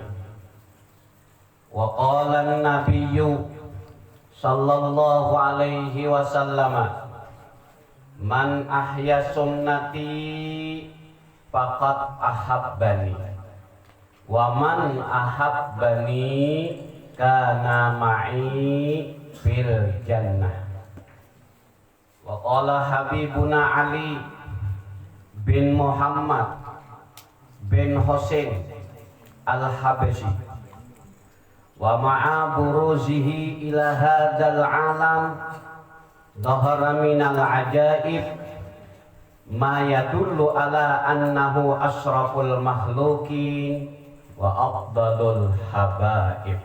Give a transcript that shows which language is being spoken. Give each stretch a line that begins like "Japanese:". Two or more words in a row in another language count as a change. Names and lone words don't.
Arabic: وقال النبي صلى الله عليه وسلم من أحيا سنتي فقد أحبني ومن أحبني كان معي في الجنة. وقال حبيبنا علي بن محمد بن حسين الحبشي ومع بروزه إلى هذا العالم ظهر من العجائب ما يدل على أنه أشرف المخلوقين وأفضل الحبائب.